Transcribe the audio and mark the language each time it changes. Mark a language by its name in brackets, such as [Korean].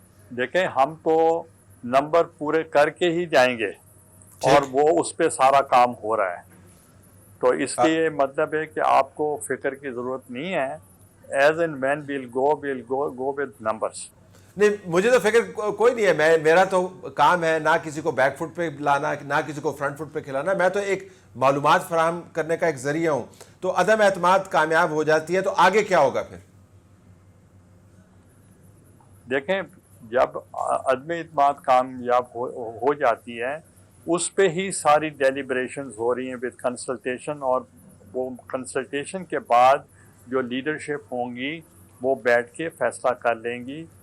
[Urdu] دیکھیں ہم تو نمبر پورے کر کے ہی جائیں گے, اور وہ اس پہ سارا کام ہو رہا ہے. تو اس لیے مطلب ہے کہ آپ کو فکر کی ضرورت نہیں ہے. [English] As and when we'll go with numbers. [Urdu] نہیں, مجھے تو فکر کوئی نہیں ہے, میرا تو کام ہے نہ کسی کو بیک فٹ پہ لانا نہ کسی کو فرنٹ فٹ پہ کھلانا, میں تو ایک معلومات فراہم کرنے کا ایک ذریعہ ہوں. تو عدم اعتماد کامیاب ہو جاتی ہے تو آگے کیا ہوگا پھر؟ دیکھیں جب عدم اعتماد کامیاب ہو جاتی ہے اس پہ ہی ساری ڈیلیبریشنز ہو رہی ہیں وتھ کنسلٹیشن, اور وہ کنسلٹیشن کے بعد جو لیڈرشپ ہوں گی وہ بیٹھ کے فیصلہ کر لیں گی,